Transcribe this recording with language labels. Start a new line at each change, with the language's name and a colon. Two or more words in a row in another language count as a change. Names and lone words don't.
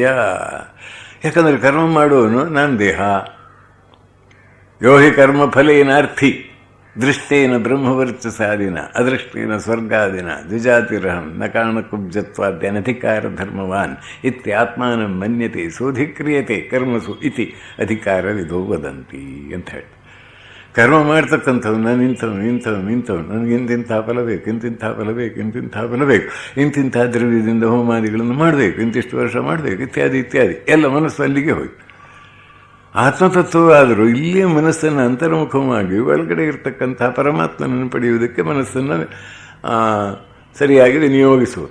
Kannada: ಯಾಕಂದರೆ ಕರ್ಮ ಮಾಡುವನು ನಾನು ದೇಹ.
Sanskrit: ಯೋಹಿ ಕರ್ಮಫಲೇನಾರ್ಥಿ ದೃಷ್ಟೇನ ಬ್ರಹ್ಮವರ್ಚಸಾದಿನ ಅದೃಷ್ಟೇನ ಸ್ವರ್ಗಾದಿನ ದ್ವಿಜಾತಿರಹಂ ನ ಕಾರಣಕುಬ್ಜತ್ವಾದ್ಯನಧಿಕಾರ ಧರ್ಮವಾನ್ ಇತ್ಯಾತ್ಮಾನ ಮನ್ಯತೆ ಸೋಧಿಕ್ರಿಯತೆ ಕರ್ಮಸು ಇತಿ ಅಧಿಕಾರವಿದೋ ವದಂತಿ
Kannada: ಅಂತ ಹೇಳಿ. ಕರ್ಮ ಮಾಡ್ತಕ್ಕಂಥವ್ನು ನಾನು ಇಂಥವ್ನು ನನಗೆ ಇಂತಿಂಥ ಫಲ ಬೇಕು, ಇಂತಿಂಥ ಫಲ ಬೇಕು, ಇಂತಿಂಥ ದ್ರವ್ಯದಿಂದ ಹೋಮಾದಿಗಳನ್ನು ಮಾಡಬೇಕು, ಇಂತಿಷ್ಟು ವರ್ಷ ಮಾಡಬೇಕು, ಇತ್ಯಾದಿ ಎಲ್ಲ ಮನಸ್ಸು ಅಲ್ಲಿಗೆ ಹೋಯ್ತು. ಆತ್ಮತತ್ವವಾದರೂ ಇಲ್ಲಿಯೇ ಮನಸ್ಸನ್ನು ಅಂತರ್ಮುಖವಾಗಿ ಒಳಗಡೆ ಇರತಕ್ಕಂಥ ಪರಮಾತ್ಮನನ್ನು ಪಡೆಯುವುದಕ್ಕೆ ಮನಸ್ಸನ್ನು ಸರಿಯಾಗಿ ವಿನಿಯೋಗಿಸುವುದು.